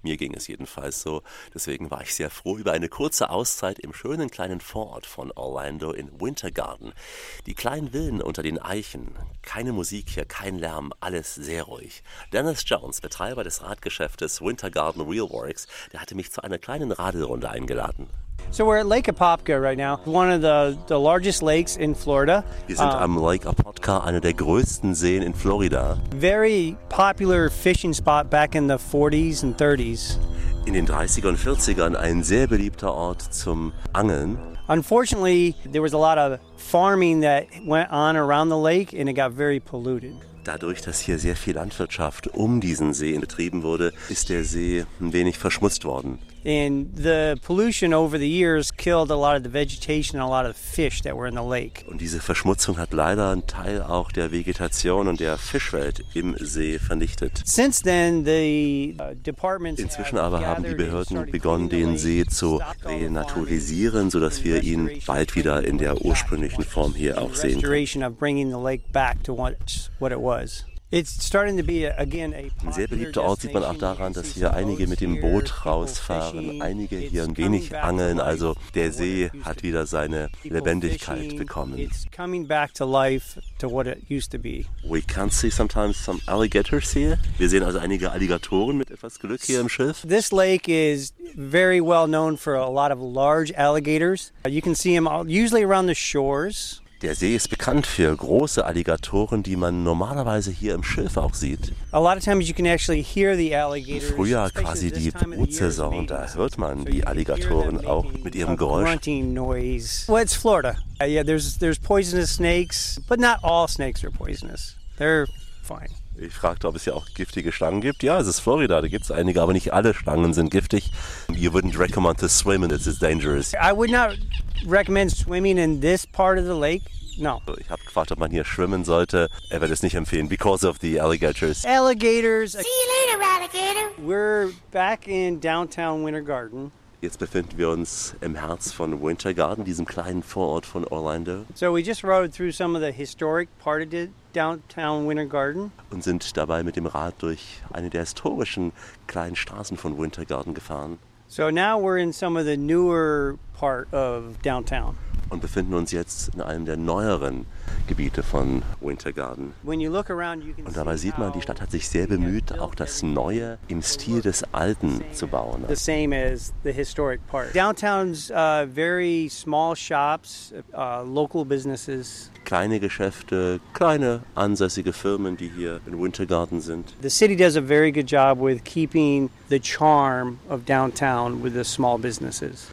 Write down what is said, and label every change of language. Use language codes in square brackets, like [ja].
[de] Mir ging es jedenfalls so. Deswegen war ich sehr froh über eine kurze Auszeit im schönen kleinen Vorort von Orlando in Winter Garden. Die kleinen Villen unter den Eichen. Keine Musik hier, kein Lärm, alles sehr ruhig. Dennis Jones, Betreiber des Radgeschäftes Winter Garden Wheelworks, der hatte mich zu einer kleinen Radelrunde eingeladen. [en] So we're at Lake Apopka right now, one of the largest lakes in Florida. [de] Wir sind am Lake Apopka, einer der größten Seen in Florida. [en] Very popular fishing spot back in the 40s and 30s. [de] In den 30er und 40ern ein sehr beliebter Ort zum Angeln. [en] Unfortunately, there was a lot of farming that went on around the lake and it got very polluted. [de] Dadurch, dass hier sehr viel Landwirtschaft um diesen See betrieben wurde, ist der See ein wenig verschmutzt worden. [en] And the pollution over the years killed a lot of the vegetation and a lot of the fish that were in the lake. [de] Und diese Verschmutzung hat leider einen Teil auch der Vegetation und der Fischwelt im See vernichtet. [en] Since then the departments [de] inzwischen aber haben die Behörden begonnen, den See zu renaturisieren, so dass wir ihn bald wieder in der ursprünglichen Form hier auch sehen können. [en] Restoration of bringing the lake back to what it was. It's starting to be again a [de] sehr beliebter Ort, sieht man auch daran, dass hier einige mit dem Boot rausfahren, einige hier ein wenig angeln, also der See hat wieder seine Lebendigkeit bekommen. [en] It's coming back to life to what it used to be. We can see sometimes some alligators here. [de] Wir sehen also einige Alligatoren mit etwas Glück hier im Schiff. [en] This lake is very well known for a lot of large alligators. You can see them usually around the shores. [de] Der See ist bekannt für große Alligatoren, die man normalerweise hier im Schilf auch sieht. Im Frühjahr, quasi die Brutsaison, da hört man die Alligatoren auch mit ihrem Geräusch. [en] Well, it's Florida. Yeah, there's poisonous snakes, but not all snakes are poisonous. They're fine. [de] Ich fragte, ob es hier auch giftige Schlangen gibt. Ja, es ist Florida, da gibt es einige, aber nicht alle Schlangen sind giftig. [en] You wouldn't recommend to swim in it, it's dangerous. I would not recommend swimming in this part of the lake, no. [de] Ich habe gefragt, ob man hier schwimmen sollte. Er würde es nicht empfehlen, [en] because of the alligators. Alligators. See you later, alligator. We're back in downtown Winter Garden. [de] Jetzt befinden wir uns im Herz von Winter Garden, diesem kleinen Vorort von Orlando. [en] So we just rode through some of the historic part of it. Downtown Winter Garden. [de] Und sind dabei mit dem Rad durch eine der historischen kleinen Straßen von Winter Garden gefahren. [en] So now we're in some of the newer part of downtown. [de] Und befinden uns jetzt in einem der neueren Gebiete von Winter Garden. [en] When you look around, you can [de] und dabei sieht man, die Stadt hat sich sehr bemüht, auch das Neue im Stil des Alten zu bauen. [en] The same as the historic part. Downtown's very small shops, local businesses. [de] Kleine Geschäfte, kleine ansässige Firmen, die hier in Winter Garden sind. [en] The city does a very good job with keeping the charm of downtown with the small businesses.